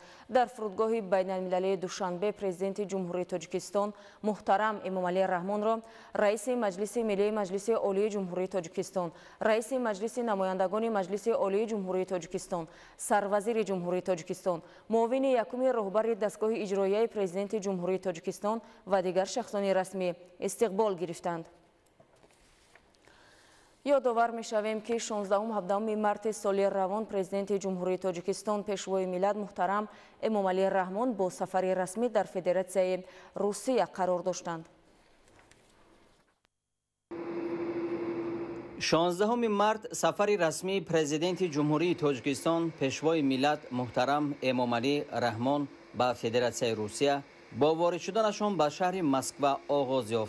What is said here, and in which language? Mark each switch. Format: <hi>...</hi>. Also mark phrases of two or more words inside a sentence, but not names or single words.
<tg>Дар фурудгоҳи байналмилалии Душанбе президенти ҷумҳурии Тоҷикистон муҳтарам Эмомалӣ Раҳмонро раиси Маҷлиси Миллии Маҷлиси Олии ҷумҳурии Тоҷикистон, раиси Маҷлиси намояндагони Маҷлиси Олии ҷумҳурии Тоҷикистон, сарвазири ҷумҳурии Тоҷикистон, муовини якуми роҳбари дастгоҳи иҷроияи президенти ҷумҳурии Тоҷикистон ва дигар шахсони расмӣ истиқбол гирифтанд. Ёдовар мешавем ки 16-17 марти соли равон президенти ҷумҳурии Тоҷикистон пешвои миллат муҳтарам Эмомалӣ Раҳмон бо сафари расмӣ дар Федератсияи Россия қарор доштанд. 16 марти сафари расмии президенти ҷумҳурии Тоҷикистон пешвои миллат муҳтарам Эмомалӣ Раҳмон ба Федератсияи Россия бо ворид шуданашон ба шаҳри Маскав оғоз ёфт.</tg>